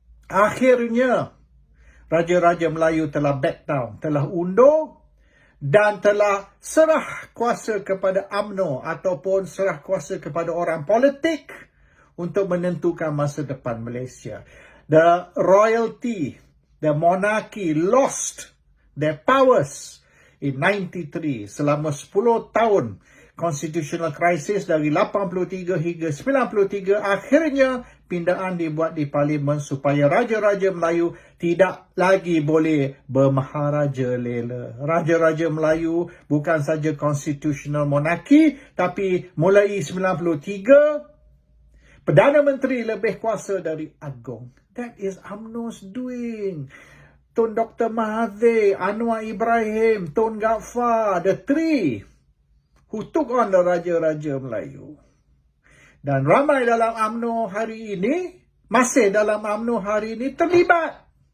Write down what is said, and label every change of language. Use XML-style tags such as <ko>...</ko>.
<ms>Akhirnya, Raja-Raja Melayu telah</ms> <en>back down,</en> <ms>telah undur dan telah serah kuasa kepada UMNO ataupun serah kuasa kepada orang politik untuk menentukan masa depan Malaysia.</ms> <en>The royalty, the monarchy lost their powers in 93.</en> <ms>Selama 10 tahun constitutional crisis dari 83 hingga 93, akhirnya pindaan dibuat di Parlimen supaya Raja-Raja Melayu tidak lagi boleh bermaharaja lela. Raja-Raja Melayu bukan saja constitutional monarchy, tapi mulai 93, Perdana Menteri lebih kuasa dari Agong.</ms> <en>That is UMNO's doing. Tun Dr. Mahathir, Anwar Ibrahim, Tun Ghaffar, the three who took on the Raja-Raja Melayu.</en> <ms>Dan ramai dalam UMNO hari ini, masih dalam UMNO hari ini terlibat.</ms>